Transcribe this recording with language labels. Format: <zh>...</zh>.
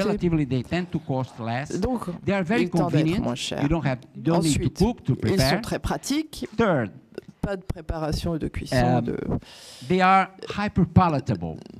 <en>Relatively, they tend to cost less.</en> <fr>Donc,</fr> <en>they are very convenient. You don't need to cook to prepare.</en> <fr>Ils sont très pratiques.</fr> <en>Third,</en> <fr>pas de préparation et de cuisson.</fr> <en>They are hyper palatable.</en>